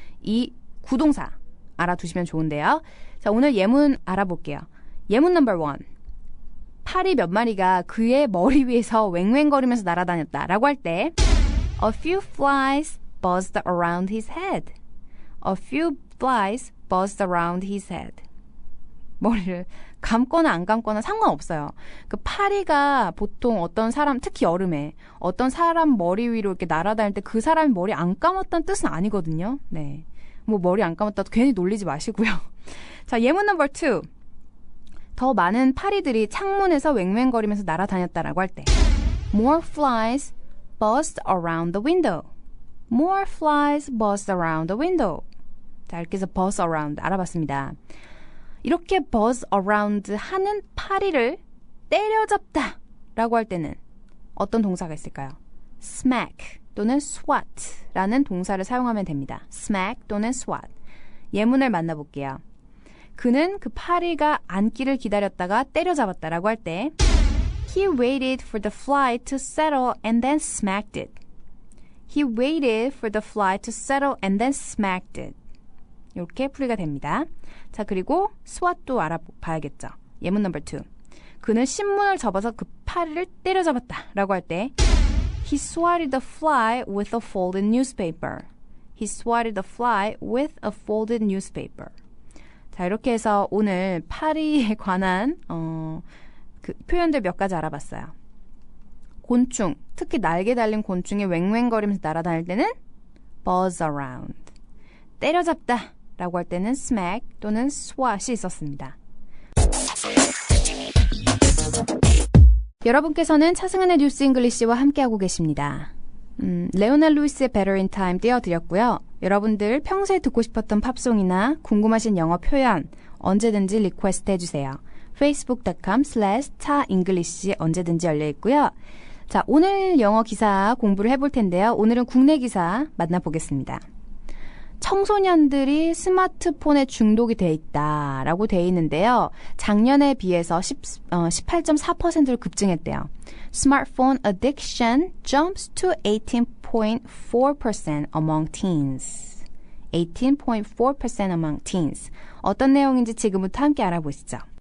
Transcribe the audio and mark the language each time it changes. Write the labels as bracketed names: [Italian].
[Korean] 이 구동사 알아두시면 좋은데요. 자, 오늘 예문 알아볼게요. 예문 넘버 1. 파리 몇 마리가 그의 머리 위에서 웽웽거리면서 날아다녔다 라고 할 때 [English] A few flies buzzed around his head. A few flies buzzed around his head. [Korean] 머리를 감거나 안 감거나 상관없어요. 그 파리가 보통 어떤 사람, 특히 여름에 어떤 사람 머리 위로 이렇게 날아다닐 때 그 사람이 머리 안 감았다는 뜻은 아니거든요. 네, 뭐 머리 안 감았다도 괜히 놀리지 마시고요. 자, 예문 넘버 2. 더 많은 파리들이 창문에서 웽웽거리면서 날아다녔다라고 할 때 [English] More flies buzzed around the window. More flies buzzed around the window. [Korean] 자, 이렇게 해서 buzz around 알아봤습니다. 이렇게 buzz around 하는 파리를 때려잡다 라고 할 때는 어떤 동사가 있을까요? smack 또는 swat 라는 동사를 사용하면 됩니다. [English] smack 또는 swat. [Korean] 예문을 만나볼게요. 그는 그 파리가 앉기를 기다렸다가 때려잡았다 라고 할 때 [English] He waited for the fly to settle and then smacked it. He waited for the fly to settle and then smacked it. [Korean] 이렇게 풀이가 됩니다. 자, 그리고 swat도 알아봐야겠죠. 예문 넘버 2. 그는 신문을 접어서 그 파리를 때려잡았다 라고 할 때 [English] He swatted the fly with a folded newspaper. He swatted the fly with a folded newspaper. [Korean] 자, 이렇게 해서 오늘 파리에 관한 그 표현들 몇 가지 알아봤어요. 곤충, 특히 날개 달린 곤충이 웽웽거리면서 날아다닐 때는 buzz around. 때려잡다 라고 할 때는 smack 또는 swat이 있었습니다. 여러분께서는 차승은의 뉴스 잉글리시와 함께하고 계십니다. 레오나 루이스의 Better in Time 띄워드렸고요. 여러분들 평소에 듣고 싶었던 팝송이나 궁금하신 영어 표현 언제든지 리퀘스트 해주세요. facebook.com/taenglish 언제든지 열려있고요. 자, 오늘 영어 기사 공부를 해볼 텐데요. 오늘은 국내 기사 만나보겠습니다. 청소년들이 스마트폰에 중독이 돼 있다라고 돼 있는데요. 작년에 비해서 18.4%로 급증했대요. [English] Smartphone addiction jumps to 18.4% among teens. 18.4% among teens. [Korean] 어떤 내용인지 지금부터 함께 알아보시죠.